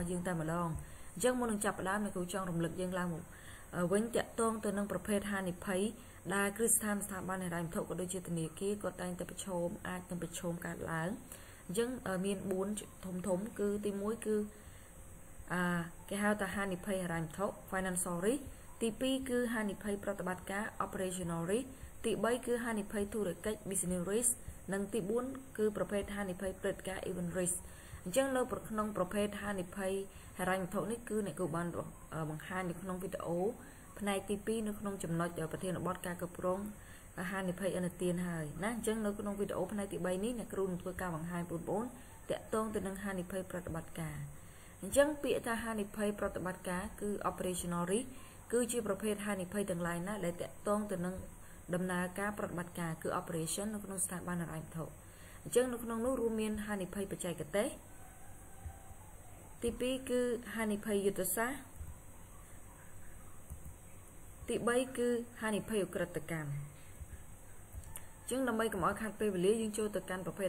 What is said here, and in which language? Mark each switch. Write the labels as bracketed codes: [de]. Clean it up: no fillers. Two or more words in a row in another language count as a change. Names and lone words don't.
[km] យើងតែម្ដងអញ្ចឹងមុននឹងចាប់ផ្ដើមអ្នកគ្រូចង់រំលឹកយើងឡើងមកវិញតាក់ទងទៅនឹងប្រភេទហានិភ័យដែលគ្រឹះស្ថានបានហិរញ្ញវត្ថុក៏ដូចជាធនាគារក៏តែងតែប្រឈមអាចនឹងប្រឈមកើតឡើងអញ្ចឹងមាន4ធំគឺទី1គឺគេហៅ ថាហានិភ័យហិរញ្ញវត្ថុ [en] financial risk [km] ទី2គឺហានិភ័យប្រតិបត្តិការ [en] operational risk [km] ទី3គឺហានិភ័យធុរកិច្ច [en] business risk [km] និងទី4គឺប្រភេទហានិភ័យព្រឹត្តិការណ៍ [en] event risk [km] អញ្ចឹងនៅក្នុងប្រភេទហានិភ័យហិរញ្ញវត្ថុនេះគឺអ្នកគ្រូបានបង្ហាញនៅក្នុងវីដេអូផ្នែកទី2នៅក្នុងចំណុចប្រធាន បទការគ្រប់គ្រងហានិភ័យឥណទានហើយណាអញ្ចឹងនៅក្នុងវីដេអូផ្នែកទី3នេះអ្នកគ្រូនឹងធ្វើការបង្ហាញបងប្អូនតាក់ទងទៅនឹងហានិភ័យប្រតិបត្តិការអញ្ចឹងពាក្យថាហានិភ័យប្រតិបត្តិការគឺ [en] operational risk [km] គឺជាប្រភេទហានិភ័យទាំងឡាយណាដែលតាក់ទងទៅនឹងដំណើរការប្រតិបត្តិការគឺ operation នៅក្នុងស្ថាប័នហិរញ្ញវត្ថុអញ្ចឹងនៅក្នុងនោះរួមមានហានិភ័យបច្ចេកទេសទី2គឺហានិភ័យយុទ្ធសាស្ត្រ ទី3គឺហានិភ័យឧក្រិដ្ឋកម្មអញ្ចឹងដើម្បីកុំឲ្យខាត់ពេលវេលាយើងចូលទៅកាន់ប្រភេទ